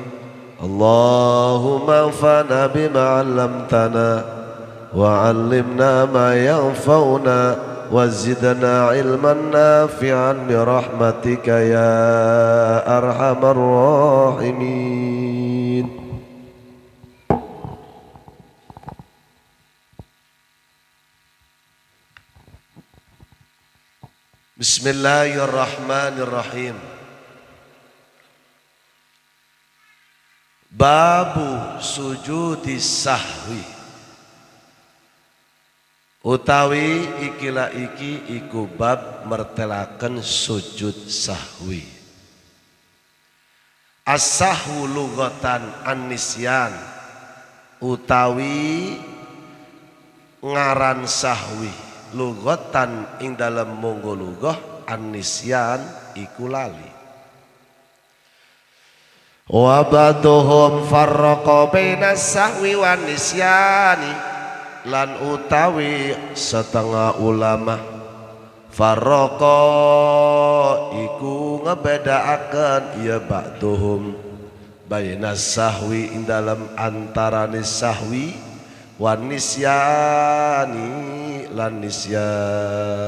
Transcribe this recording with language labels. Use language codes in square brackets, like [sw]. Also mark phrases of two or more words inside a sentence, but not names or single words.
[ar] اللهم انفعنا بما علمتنا وعلمنا ما ينفعنا وزدنا علما نافعا برحمتك يا أرحم الراحمين. بسم الله الرحمن الرحيم. باب سجود السهو, [jv] utawi ikilah iki iku bab mertelaken sujud sahwi. [ar] السهو لغة النسيان, [jv] utawi ngaran sahwi lughatan ing dalam monggo [ar] لغة النسيان [jv] iku lali. [ar] وبعضهم فرق بين السهو والنسيان, [jv] lan utawi setengah ulama farraqa iku ngebedaaken ya [ar] بعضهم بين السهو [jv] ing dalam antarane sahwi [ar] والنسيان [jv] lan nisyan.